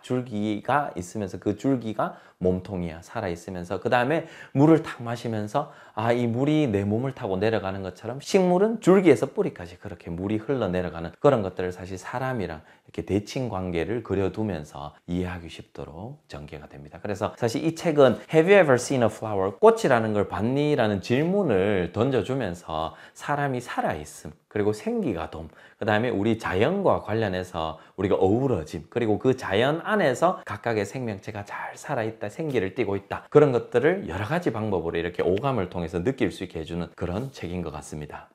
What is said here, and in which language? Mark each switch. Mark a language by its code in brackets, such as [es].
[ko] 줄기가 있으면서 그 줄기가 몸통이야. 살아있으면서 그 다음에 물을 탁 마시면서 이 물이 내 몸을 타고 내려가는 것처럼 식물은 줄기에서 뿌리까지 그렇게 물이 흘러내려가는 그런 것들을 사실 사람이랑 이렇게 대칭 관계를 그려두면서 이해하기 쉽도록 전개가 됩니다. 그래서 사실 이 책은 [en] Have you ever seen a flower? [ko] 꽃이라는 걸 봤니? 라는 질문을 던져주면서 사람이 살아있음, 그리고 생기가돔, 그 다음에 우리 자연과 관련해서 우리가 어우러짐, 그리고 그 자연 안에서 각각의 생명체가 잘 살아있다, 생기를 띠고 있다, 그런 것들을 여러 가지 방법으로 이렇게 오감을 통해서 느낄 수 있게 해주는 그런 책인 것 같습니다.